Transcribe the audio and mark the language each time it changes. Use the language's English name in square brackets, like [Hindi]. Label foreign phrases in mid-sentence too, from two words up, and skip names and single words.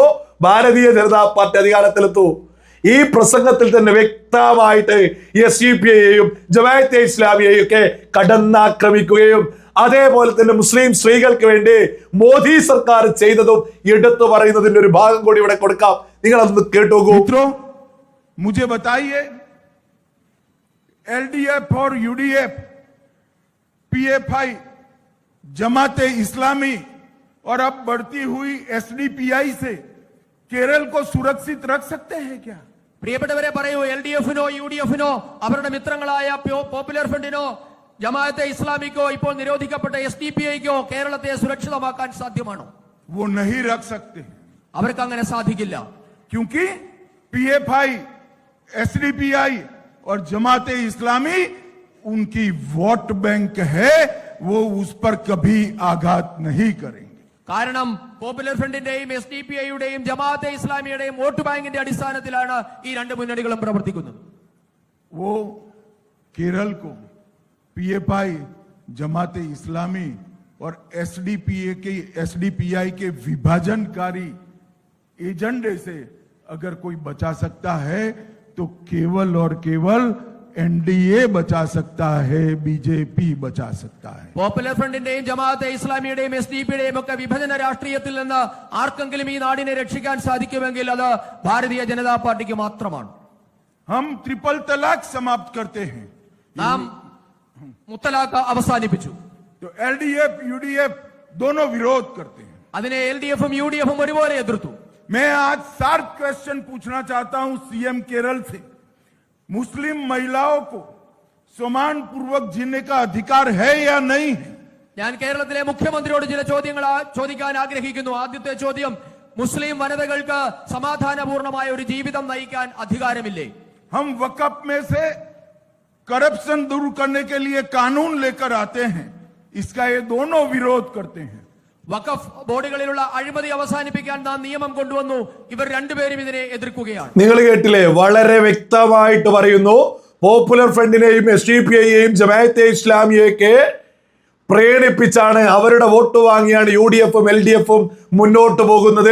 [Malayalam] ഭാരതീയ ജനതാ പാർട്ടി അധികാരത്തിലെത്തൂ. ഈ പ്രസംഗത്തിൽ തന്നെ വ്യക്തമായിട്ട് CPIയെയും ജമാഅത്തെ ഇസ്ലാമിയെയും ഒക്കെ കടന്നാക്രമിക്കുകയും അതേപോലെ തന്നെ മുസ്ലിം സ്ത്രീകൾക്ക് വേണ്ടി മോദി സർക്കാർ ചെയ്തതും എടുത്തു പറയുന്നതിന്റെ ഒരു ഭാഗം കൂടി ഇവിടെ കൊടുക്കാം. നിങ്ങൾ അതൊന്ന് കേട്ടോക്കൂ. [Hindi] मुझे बताइए, LDF और UDF PFI जमाते इस्लामी और अब बढ़ती हुई एसडीपीआई से केरल को सुरक्षित रख सकते हैं क्या? [Malayalam] പ്രിയപ്പെട്ടവരെ പറയൂ, LDF-നോ UDF-നോ അവരുടെ മിത്രങ്ങളായ പോപ്പുലർ ഫ്രണ്ടിനോ ജമാഅത്തെ ഇസ്ലാമിക്കോ ഇപ്പോൾ നിരോധിക്കപ്പെട്ട SDPI-ക്കോ കേരളത്തെ സുരക്ഷിതമാക്കാൻ സാധ്യമാണോ? [Hindi] वो नहीं रख सकते, [Malayalam] അവർക്ക് അങ്ങനെ സാധിക്കില്ല. [Hindi] क्योंकि PFI, एसडीपीआई और जमाते इस्लामी उनकी [English] vote bank [Hindi] है, वो उस पर कभी आघात नहीं करेंगे. [Malayalam] കാരണം പോപ്പുലർ ഫ്രണ്ടിന്റെയും SDPI-യുടെയും ജമാഅത്തെ ഇസ്ലാമിയുടെയും വോട്ട് ബാങ്കിന്റെ അടിസ്ഥാനത്തിലാണ് ഈ രണ്ട് മുന്നണികളും പ്രവർത്തിക്കുന്നത്. [Hindi] वो केरल को PFI, जमाते इस्लामी और एसडीपीआई के विभाजनकारी एजेंडे से अगर कोई बचा सकता है तो केवल और केवल एनडीए बचा सकता है, बीजेपी बचा सकता है. [Malayalam] പോപ്പുലർ ഫ്രണ്ടിന്റെയും ജമാഅത്തെ ഇസ്ലാമിയുടെയും SDPI-യുടെയും ഒക്കെ വിഭജന രാഷ്ട്രീയത്തിൽ നിന്ന് ആർക്കെങ്കിലും ഈ നാടിനെ രക്ഷിക്കാൻ സാധിക്കുമെങ്കിൽ അത് ഭാരതീയ ജനതാ പാർട്ടിക്ക് മാത്രമാണ്. [Hindi] हम ट्रिपल तलाक समाप्त करते हैं, [Malayalam] നാം മുത്തലാഖ് അവസാനിപ്പിച്ചു. [Hindi] तो एलडीएफ यूडीएफ दोनों विरोध करते हैं. [Malayalam] അതിനെ LDF-ഉം UDF-ഉം ഒരുപോലെ എതിർത്തു. [Hindi] मैं आज [English] sharp question [Hindi] पूछना चाहता हूं सीएम केरल से, मुस्लिम महिलाओं को सम्मान पूर्वक जीने का अधिकार है या नहीं है? [Malayalam] ഞാൻ കേരളത്തിലെ മുഖ്യമന്ത്രിയോട് ചില ചോദ്യങ്ങൾ ചോദിക്കാൻ ആഗ്രഹിക്കുന്നു. ആദ്യത്തെ ചോദ്യം, മുസ്ലിം വനിതകൾക്ക് സമാധാനപൂർണമായ ഒരു ജീവിതം നയിക്കാൻ അധികാരമില്ലേ? [Hindi] हम वक़्फ में से करप्शन दूर करने के लिए कानून लेकर आते हैं, इसका ये दोनों विरोध करते हैं. [Malayalam] വഖഫ് ബോർഡുകളിലുള്ള അഴിമതി അവസാനിപ്പിക്കാൻ നാം നിയമം കൊണ്ടുവന്നു. ഇവർ രണ്ടുപേരും ഇതിനെ എതിർക്കുകയാണ്. നിങ്ങൾ കേട്ടില്ലേ? വളരെ വ്യക്തമായിട്ട് പറയുന്നു. പോപ്പുലർ ഫ്രണ്ടിനെയും SDPI-യെയും ജമാഅത്തെ ഇസ്ലാമിയൊക്കെ പ്രേരിപ്പിച്ചാണ്, അവരുടെ വോട്ട് വാങ്ങിയാണ് UDF-ഉം LDF-ഉം മുന്നോട്ട് പോകുന്നത്.